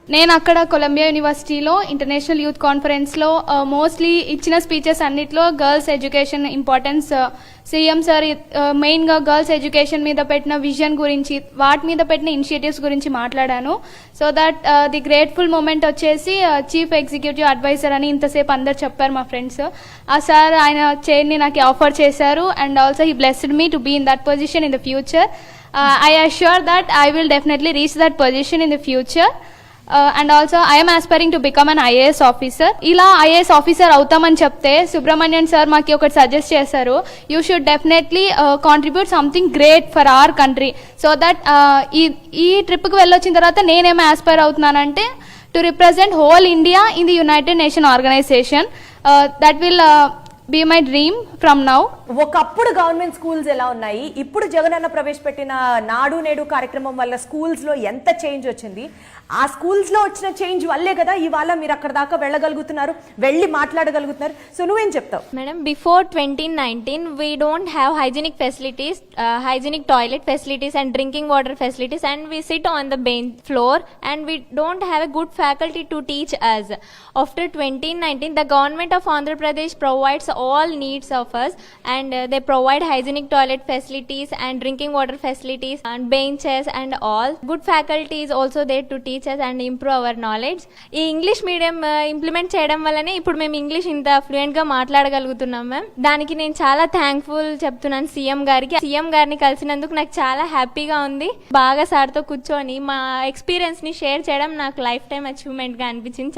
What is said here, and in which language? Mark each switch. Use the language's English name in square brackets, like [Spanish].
[Telugu] నేను అక్కడ కొలంబియా యూనివర్సిటీలో ఇంటర్నేషనల్ యూత్ కాన్ఫరెన్స్లో మోస్ట్లీ ఇచ్చిన స్పీచెస్ అన్నిట్లో girls education importance, CM sir మెయిన్గా గర్ల్స్ ఎడ్యుకేషన్ మీద పెట్టిన విజన్ గురించి, వాటి మీద పెట్టిన ఇనిషియేటివ్స్ గురించి మాట్లాడాను. So that the grateful moment వచ్చేసి చీఫ్ ఎగ్జిక్యూటివ్ అడ్వైజర్ అని ఇంతసేపు అందరు చెప్పారు మా ఫ్రెండ్స్. ఆ సార్ ఆయన చైర్ని నాకు ఆఫర్ చేశారు. [English] And also he blessed me to be in that position in the future. I assure that I will definitely reach that position in the future. And also I am aspiring to become an IAS officer. [Telugu] ఇలా IAS officer అవుతామని చెప్తే Subramanian sir మాకు ఒకటి suggest చేశారు, [English] You should definitely contribute something great for our country. [Telugu] So that ఈ ట్రిప్కి వెళ్ళొచ్చిన తర్వాత నేనేం Aspire అవుతున్నానంటే [English] To represent whole India in the United Nation Organization. That will be my dream from now. [Telugu] ఒకప్పుడు గవర్నమెంట్ స్కూల్స్ ఎలా ఉన్నాయి, ఇప్పుడు జగనన్న ప్రవేశపెట్టిన నాడు నేడు కార్యక్రమం వల్ల స్కూల్స్లో ఎంత చేంజ్ వచ్చింది. ఆ స్కూల్స్లో వచ్చిన చేంజ్ వల్లే కదా ఇవాళ మీరు అక్కడ దాకా వెళ్ళగలుగుతున్నారు, వెళ్ళి మాట్లాడగలుగుతున్నారు. సో నువ్వేం చెప్తావు? [English] Madam, before 2019, we don't have hygienic facilities, hygienic toilet facilities and drinking water facilities, and we sit on the bench floor and we don't have a good faculty to teach us. After 2019, the government of Andhra Pradesh provides all needs of us, and they provide hygienic toilet facilities and drinking water facilities and benches and all. Good faculty is also there to teach us and improve our knowledge. [Telugu] ఈ English medium implement చేయడం వల్లనే ఇప్పుడు మేము English ఇంత fluent గా మాట్లాడగలుగుతున్నాం ma'am. దానికి నేను చాలా థ్యాంక్ఫుల్ చెప్తున్నాను సీఎం గారికి. సీఎం గారిని కలిసినందుకు నాకు చాలా హ్యాపీగా ఉంది. బాగా సార్తో కూర్చొని మా ఎక్స్పీరియన్స్ ని షేర్ చేయడం నాకు లైఫ్ టైం అచీవ్మెంట్ గా అనిపించింది.